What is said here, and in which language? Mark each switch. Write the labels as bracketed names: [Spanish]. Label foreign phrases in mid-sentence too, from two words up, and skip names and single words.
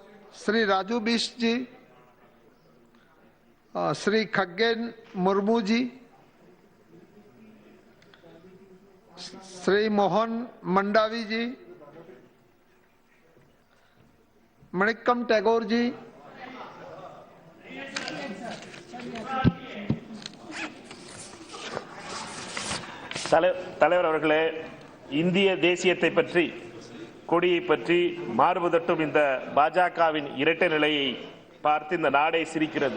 [Hindi] श्री राजू बिष्ट जी, श्री खग्गेन मुर्मू जी, श्री मोहन मंडावी जी, मणिक्कम टैगोर जी, [Tamil] தலைவர் அவர்களே, இந்திய தேசியத்தை பற்றி, கொடியை பற்றி மார்பு தட்டும் இந்த பாஜகவின் இரட்டை நிலையை பார்த்து இந்த நாடே சிரிக்கிறது.